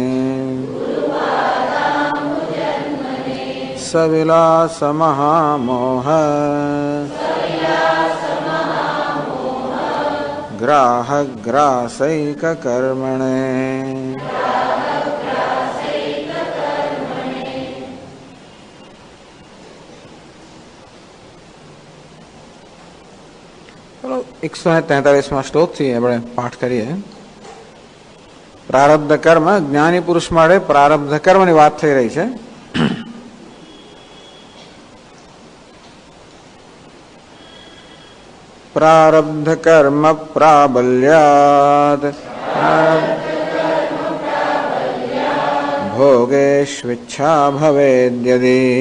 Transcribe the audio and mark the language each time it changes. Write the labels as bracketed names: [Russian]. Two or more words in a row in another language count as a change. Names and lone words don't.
[Sanskrit] सविलास महामोह ग्राहग्रासैककर्मणे [Gujarati] ચલો 143 શ્લોક થી આપણે પાઠ કરીએ। પ્રારબ્ધ કર્મ જ્ઞાની પુરુષ માટે પ્રારબ્ધ કર્મની વાત થઈ રહી છે। [Sanskrit] प्रारब्ध कर्म प्राबल्यात् भोगेष्विच्छा भवेद्यदि